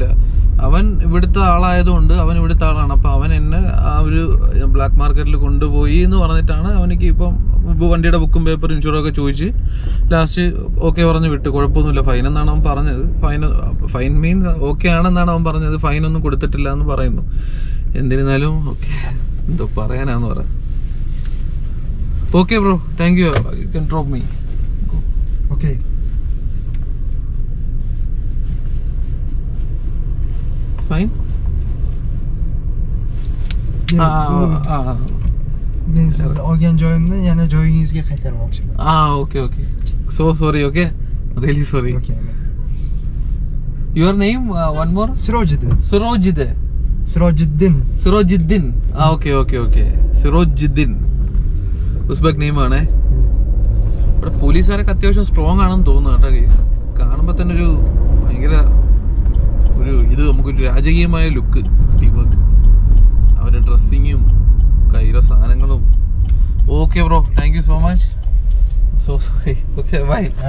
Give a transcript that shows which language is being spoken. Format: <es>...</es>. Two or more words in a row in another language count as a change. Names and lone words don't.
<ml>അവൻ ഇവിടുത്തെ ആളായതുകൊണ്ട് അവൻ ഇവിടുത്തെ ആളാണ്. അപ്പോൾ അവൻ എന്നെ ആ ഒരു ബ്ലാക്ക് മാർക്കറ്റിൽ കൊണ്ടുപോയി എന്ന് പറഞ്ഞിട്ടാണ് അവനിക്ക് ഇപ്പം വണ്ടിയുടെ ബുക്കും പേപ്പർ ഇൻഷുറൊക്കെ ചോദിച്ച്</ml> <en>last okay</en> <ml>പറഞ്ഞ് വിട്ട്. കുഴപ്പമൊന്നുമില്ല, ഫൈൻ എന്നാണ് അവൻ പറഞ്ഞത്.</ml> <en>fine means okay</en> <ml>ആണെന്നാണ് അവൻ പറഞ്ഞത്. ഫൈനൊന്നും കൊടുത്തിട്ടില്ല എന്ന് പറയുന്നു. എന്നിരുന്നാലും ഓക്കെ എന്തോ പറയാനാന്ന് പറയാം.</ml> <en>okay bro, Thank you. You can drop me. Okay. Fine.</en> <uz>Men sizni olgan joyimni yana joyingizga qaytarmoqchiman.</uz> <en>Okay. So sorry, okay? Really sorry. Okay. Your name, one more? Sirojiddin. Sirojiddin. Okay. Sirojiddin.</en> <ml>ഉസ്ബെക് നെയിമാണ്. ഇവിടെ പോലീസുകാരൊക്കെ അത്യാവശ്യം സ്ട്രോങ് ആണെന്ന് തോന്നുന്നു കേട്ടോ ഗൈസ്. കാണുമ്പോൾ തന്നെ ഒരു ഭയങ്കര ഇത് നമുക്കൊരു രാജകീയമായ ലുക്ക്.</ml> <en>team work,</en> <ml>അവരുടെ ഡ്രസ്സിങ്ങും കയ്യിലെ സാധനങ്ങളും.</ml> <en>Okay bro, thank you so much. So sorry. Okay bye.</en>